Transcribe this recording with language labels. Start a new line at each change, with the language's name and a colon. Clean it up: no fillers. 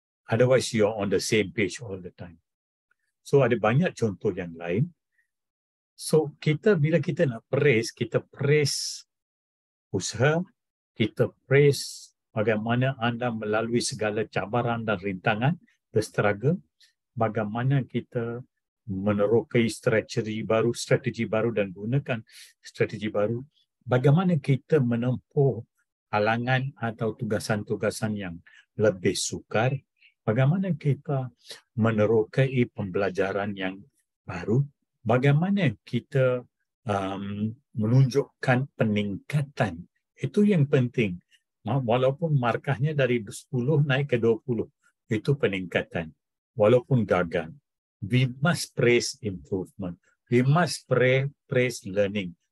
English: Otherwise, you're on the same page all the time.
Malay: So, ada banyak contoh yang lain. So, bila kita nak praise, kita praise usaha, kita praise bagaimana anda melalui segala cabaran dan rintangan,
English: the struggle,
Malay: bagaimana kita menerokai strategi baru dan gunakan strategi baru, bagaimana kita menempuh halangan atau tugasan-tugasan yang lebih sukar, bagaimana kita menerokai pembelajaran yang baru, bagaimana kita menunjukkan peningkatan. Itu yang penting. Walaupun markahnya dari 10 naik ke 20, itu peningkatan. Walaupun gagal,
English: we must praise improvement. We must praise learning.